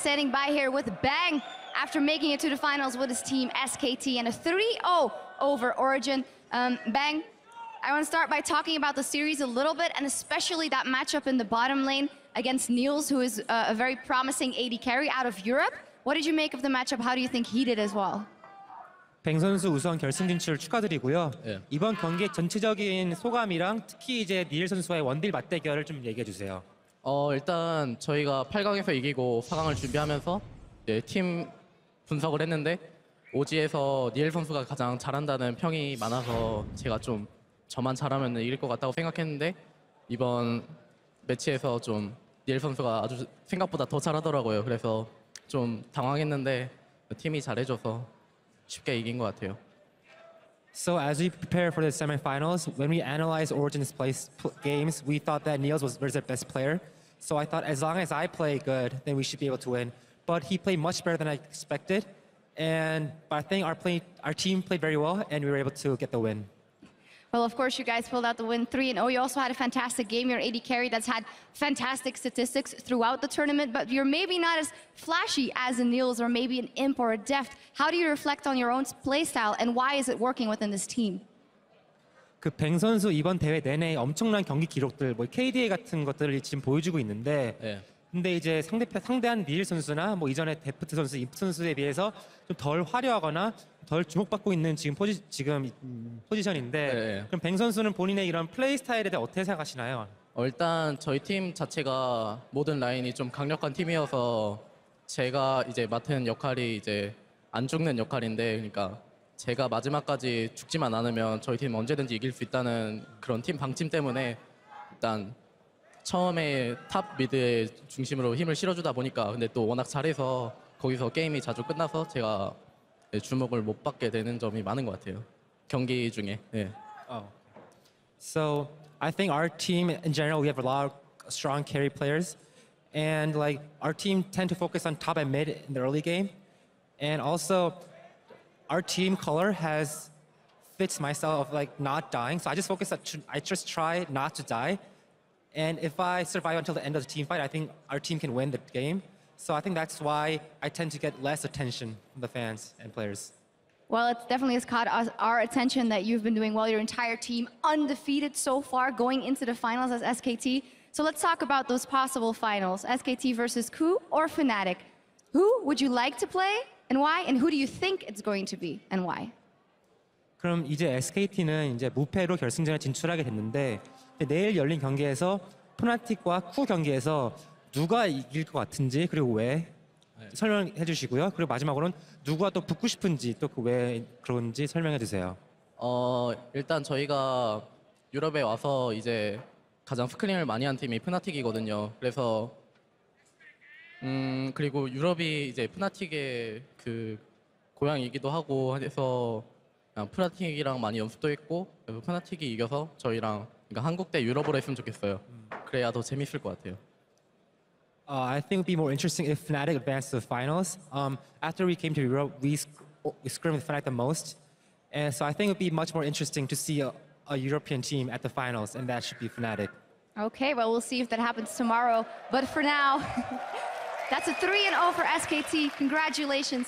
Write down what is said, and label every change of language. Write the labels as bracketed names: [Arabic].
[English] Standing by here with Bang after making it to the finals with his team, SKT, and a 3-0 over Origin. Bang, I want to start by talking about the series a little bit, and especially that matchup in the bottom lane against Niels, who is a very promising AD carry out of Europe. What did you make of the matchup? How do you think he did as well? [Korean] 뱅 선수 우선 결승 진출 축하드리고요. 이번 경기의 전체적인 소감이랑 특히 이제 니엘 선수와의 원딜 맞대결을 좀 얘기해 주세요. 일단 저희가 8강에서 이기고 4강을 준비하면서 팀 분석을 했는데 오지에서 니엘 선수가 가장 잘한다는 평이 많아서 제가 좀 저만 잘하면 이길 것 같다고 생각했는데 이번 매치에서 좀 니엘 선수가 아주 생각보다 더 잘하더라고요. 그래서 좀 당황했는데 팀이 잘해줘서 쉽게 이긴 것 같아요. [English] So as we prepare for the semifinals, when we analyzed Origin's games, we thought that Niels was their best player. So I thought as long as I play good, then we should be able to win. But he played much better than I expected. But I think our team played very well, and we were able to get the win. Well, of course, you guys pulled out the win 3-0. You also had a fantastic game. You're AD carry that's had fantastic statistics throughout the tournament, but you're maybe not as flashy as a Niels or maybe an Imp or a Deft. How do you reflect on your own play style, and why is it working within this team? [Korean] 뱅 선수 이번 대회 내내 엄청난 경기 기록들, 뭐 KDA 같은 것들을 지금 보여주고 있는데, 근데 이제 상대한 니엘 선수나 뭐 이전에 데프트 선수, 임프 선수에 비해서 좀 덜 화려하거나 덜 주목받고 있는 지금 포지션인데, 그럼 뱅 선수는 본인의 이런 플레이 스타일에 대해 어떻게 생각하시나요? 일단 저희 팀 자체가 모든 라인이 좀 강력한 팀이어서 제가 이제 맡은 역할이 이제 안 죽는 역할인데, 그러니까 제가 마지막까지 죽지만 않으면 저희 팀 언제든지 이길 수 있다는 그런 팀 방침 때문에 일단 처음에 탑 미드의 중심으로 힘을 실어주다 보니까 근데 또 워낙 잘해서 거기서 게임이 자주 끝나서 제가 주목을 못 받게 되는 점이 많은 것 같아요. 경기 중에. [English] So I think our team in general, we have a lot of strong carry players, and like our team tend to focus on top and mid in the early game, and also our team color fits my style of like not dying. So I just try not to die. And if I survive until the end of the team fight, I think our team can win the game. So I think that's why I tend to get less attention from the fans and players. Well, it definitely has caught our attention that you've been doing well. Your entire team undefeated so far, going into the finals as SKT. So let's talk about those possible finals. SKT versus KOO or Fnatic. Who would you like to play and why? And who do you think it's going to be and why? [Korean] 그럼 이제 SKT는 이제 무패로 결승전에 진출하게 됐는데, 내일 열린 경기에서 푸나틱과 쿠 경기에서 누가 이길 것 같은지, 그리고 왜 설명해 주시고요. 그리고 마지막으로는 누가 또 붙고 싶은지, 또 그 왜 그런지 설명해 주세요. 일단 저희가 유럽에 와서 이제 가장 스크림을 많이 한 팀이 푸나틱이거든요. 그래서 그리고 유럽이 이제 푸나틱의 그 고향이기도 하고 해서 푸나틱이랑 많이 연습도 했고, 그래서 푸나틱이 이겨서 저희랑 그러니까 한국 대 유럽으로 했으면 좋겠어요. 그래야 더 재밌을 것 같아요. [English] I think it would be more interesting if Fnatic advanced to the finals. After we came to Europe, we scrimmed with Fnatic the most, and so I think it would be much more interesting to see a European team at the finals, and that should be Fnatic. Okay, well, we'll see if that happens tomorrow. But for now, that's a 3-0 for SKT. Congratulations.